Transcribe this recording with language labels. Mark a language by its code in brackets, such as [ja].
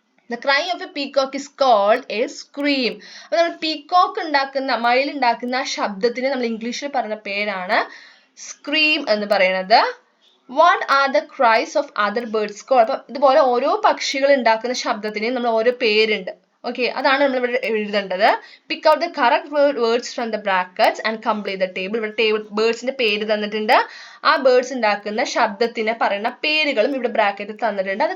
[en] The cry of a peacock is called a scream. [ml] അപ്പോൾ നമ്മൾ peacock ഉണ്ടാക്കുന്ന, മയിൽ ഉണ്ടാക്കുന്ന ശബ്ദത്തിന് നമ്മൾ ഇംഗ്ലീഷിൽ പറഞ്ഞ പേരാണ് സ്ക്രീം എന്ന് പറയുന്നത്. [en] What are the cries of other birds called? [ml] അപ്പം ഇതുപോലെ ഓരോ പക്ഷികൾ ഉണ്ടാക്കുന്ന ശബ്ദത്തിന് നമ്മൾ ഓരോ പേരുണ്ട്. ഓക്കെ, അതാണ് നമ്മൾ ഇവിടെ എഴുതേണ്ടത്. [en] Pick out the correct words from the brackets and complete the table. [ml] ഇവിടെ ബേർഡ്സിന്റെ പേര് തന്നിട്ടുണ്ട്, ആ ബേർഡ്സ് ഉണ്ടാക്കുന്ന ശബ്ദത്തിന് പറയുന്ന പേരുകളും ഇവിടെ ബ്രാക്കറ്റിൽ തന്നിട്ടുണ്ട്.